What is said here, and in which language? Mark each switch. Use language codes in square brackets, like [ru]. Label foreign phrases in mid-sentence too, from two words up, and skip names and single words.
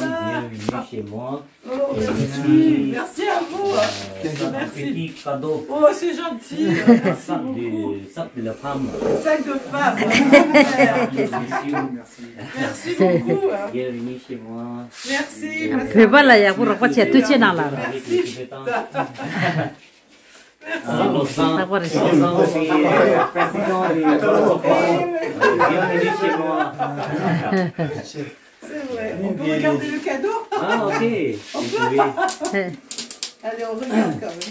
[fr] Bienvenue chez moi. Oh, merci. Merci à vous. Un Merci. petit cadeau. Oh, c'est gentil. Un Merci sac beaucoup. de la femme. Sac de femme. Merci beaucoup. Bienvenue chez moi. Merci. 배발라 야구로 같이 뜨지 나라. Bienvenue chez moi. C'est vrai. On peut regarder le cadeau? Ah, ok. Vous pouvez. Allez, on regarde quand même.